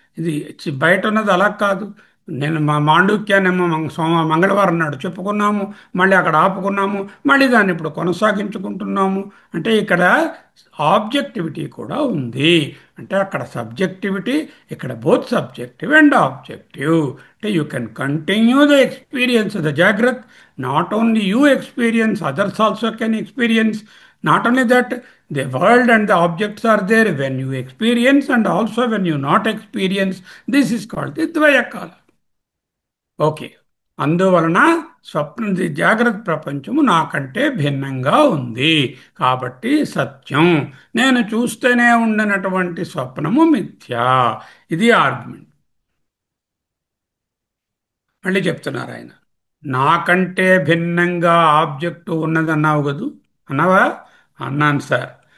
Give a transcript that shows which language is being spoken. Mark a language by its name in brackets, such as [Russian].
[Telugu] ఇది బయట ఉన్నది అలా కాదు. నేను మా మాండూక్యాన్నేమో మంగళవారం నాడు చెప్పుకున్నాము, మళ్ళీ అక్కడ ఆపుకున్నాము, మళ్ళీ దాన్ని ఇప్పుడు కొనసాగించుకుంటున్నాము. అంటే ఇక్కడ ఆబ్జెక్టివిటీ కూడా ఉంది. అంటే అక్కడ సబ్జెక్టివిటీ, ఇక్కడ [English] Both subjective and objective. అంటే you can continue the experience the jagratha. Not only you experience, others also can experience. Not only that, the world and the objects are there when you experience and also when you not experience. This is called the Dvayakala. Okay. [Telugu] అందువలన జాగ్రత్త ప్రపంచము నాకంటే భిన్నంగా ఉంది, కాబట్టి సత్యం. నేను చూస్తూనే ఉండినటువంటి స్వప్నము మిథ్యా. ఇది ఆర్గ్యుమెంట్. మళ్ళీ చెప్తున్నారు ఆయన, నాకంటే భిన్నంగా ఆబ్జెక్టు ఉన్నదన్నావు కదూ, అన్నావా? అన్నాను సార్.